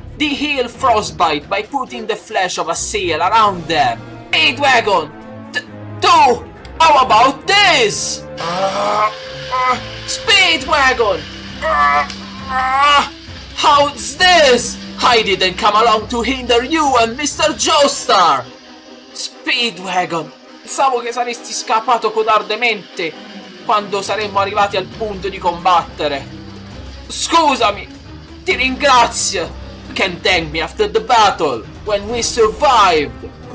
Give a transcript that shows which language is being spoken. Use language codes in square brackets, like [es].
[en] They heal frostbite by putting the flesh of a seal around them. Speedwagon! Do! How about this? Speedwagon! How's this? I didn't come along to hinder you and Mr. Joestar! Speedwagon! [it] Pensavo che saresti scappato codardemente quando saremmo arrivati al punto di combattere. Scusami! Ti ringrazio! [en] You can thank me after the battle, when we survived!